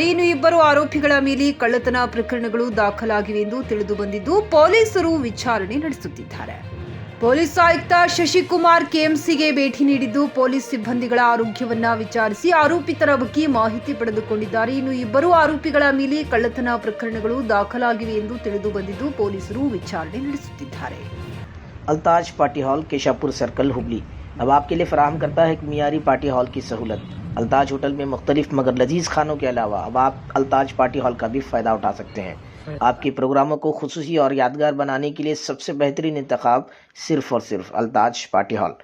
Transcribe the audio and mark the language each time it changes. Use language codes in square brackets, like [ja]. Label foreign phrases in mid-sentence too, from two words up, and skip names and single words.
[kn] ಇನ್ನು ಇಬ್ಬರು ಆರೋಪಿಗಳ ಮೇಲೆ ಕಳ್ಳತನ ಪ್ರಕರಣಗಳು ದಾಖಲಾಗಿವೆ ಎಂದು ತಿಳಿದು ಬಂದಿದ್ದು ಪೊಲೀಸರು ವಿಚಾರಣೆ ನಡೆಸುತ್ತಿದ್ದಾರೆ. ಪೊಲೀಸ್ ಆಯುಕ್ತ ಶಶಿಕುಮಾರ್ ಕೆಎಂಸಿಗೆ ಭೇಟಿ ನೀಡಿದ್ದು ಪೊಲೀಸ್ ಸಿಬ್ಬಂದಿಗಳ ಆರೋಗ್ಯವನ್ನ ವಿಚಾರಿಸಿ ಆರೋಪಿತರ ಬಗ್ಗೆ ಮಾಹಿತಿ ಪಡೆದುಕೊಂಡಿದ್ದಾರೆ. ಇನ್ನು ಇಬ್ಬರು ಆರೋಪಿಗಳ ಮೇಲೆ ಕಳ್ಳತನ ಪ್ರಕರಣಗಳು ದಾಖಲಾಗಿವೆ ಎಂದು ತಿಳಿದು ಬಂದಿದ್ದು ಪೊಲೀಸರು ವಿಚಾರಣೆ ನಡೆಸುತ್ತಿದ್ದಾರೆ. [ur] الطاج پارٹی ہال کیشاپور سرکل ہبلی اب آپ کے لیے فراہم کرتا ہے ایک معیاری [en] party hall [ur] کی سہولت. الطاج ہوٹل میں مختلف مگر لذیذ کھانوں کے علاوہ اب آپ الطاج پارٹی ہال کا بھی فائدہ اٹھا سکتے ہیں. آپ کے پروگراموں کو خصوصی اور یادگار بنانے کے لیے سب سے بہترین انتخاب صرف اور صرف الطاج پارٹی ہال.